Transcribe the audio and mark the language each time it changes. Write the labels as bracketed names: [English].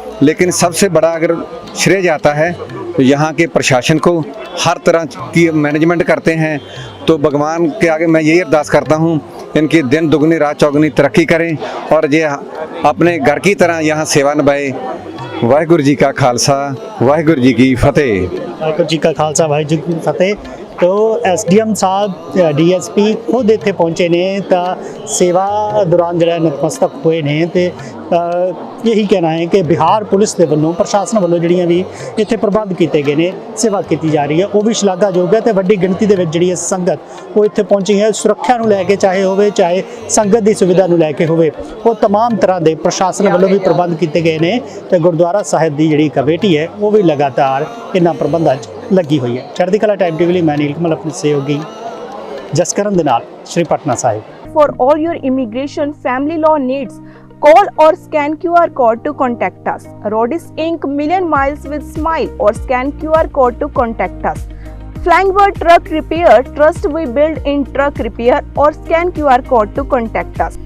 [Hindi] लेकिन सबसे बड़ा अगर श्रेय जाता है तो यहाँ के प्रशासन को, हर तरह की मैनेजमेंट करते हैं, तो भगवान के आगे मैं यही अरदास करता हूँ, इनकी दिन दुगनी रात चौगुनी तरक्की करें और ये अपने घर की तरह यहाँ सेवा निभाए। वाहिगुरु जी का खालसा, वाहिगुरु जी की फतेह। वाहिगुरू जी का खालसा, वाहिगुरू जी की फतेह। [Punjabi] तो SDM ਸਾਹਿਬ DSP खुद ਇੱਥੇ ਪਹੁੰਚੇ ਨੇ ਤਾਂ ਸੇਵਾ ਦੌਰਾਨ ਜਿਹੜਾ ਨਤਮਸਤਕ ਹੋਏ ਨੇ ਤੇ ਇਹੀ ਕਹਿਣਾ ਹੈ ਕਿ ਬਿਹਾਰ ਪੁਲਿਸ ਦੇ ਵੱਲੋਂ, ਪ੍ਰਸ਼ਾਸਨ ਵੱਲੋਂ ਜਿਹੜੀਆਂ ਵੀ ਇੱਥੇ ਪ੍ਰਬੰਧ ਕੀਤੇ ਗਏ ਨੇ, ਸੇਵਾ ਕੀਤੀ ਜਾ ਰਹੀ ਹੈ, ਉਹ ਵੀ ਸ਼ਲਾਘਾਯੋਗ ਹੈ ਤੇ ਵੱਡੀ ਗਿਣਤੀ ਦੇ ਵਿੱਚ ਜਿਹੜੀ ਹੈ ਸੰਗਤ ਉਹ ਇੱਥੇ ਪਹੁੰਚੀ ਹੈ। ਸੁਰੱਖਿਆ ਨੂੰ ਲੈ ਕੇ ਚਾਹੇ ਹੋਵੇ, ਚਾਹੇ ਸੰਗਤ ਦੀ ਸੁਵਿਧਾ ਨੂੰ ਲੈ ਕੇ ਹੋਵੇ, ਉਹ तमाम ਤਰ੍ਹਾਂ ਦੇ ਪ੍ਰਸ਼ਾਸਨ ਵੱਲੋਂ ਵੀ ਪ੍ਰਬੰਧ ਕੀਤੇ ਗਏ ਨੇ ਤੇ ਗੁਰਦੁਆਰਾ ਸਾਹਿਬ ਦੀ ਜਿਹੜੀ ਕਮੇਟੀ ਹੈ ਉਹ ਵੀ ਲਗਾਤਾਰ ਇਹਨਾਂ ਪ੍ਰਬੰਧਾਂ 'ਚ ਲੱਗੀ ਹੋਈ ਹੈ। ਚੜ੍ਹਦੀ ਕਲਾ ਟਾਈਮ ਟੀਵੀ ਲਈ ਮੈਂ ਨੀਲ ਕਮਲ ਆਪਣੇ ਸਹਿਯੋਗੀ ਜਸਕਰਨ ਦੇ ਨਾਲ Shri Patna Sahib. [English] For all your immigration family law needs, call or scan QR code to contact us. Rodis Inc. Million Miles with Smile, or scan QR code to contact us. Flying Bird Truck Repair, trust we build in truck repair, or scan QR code to contact us.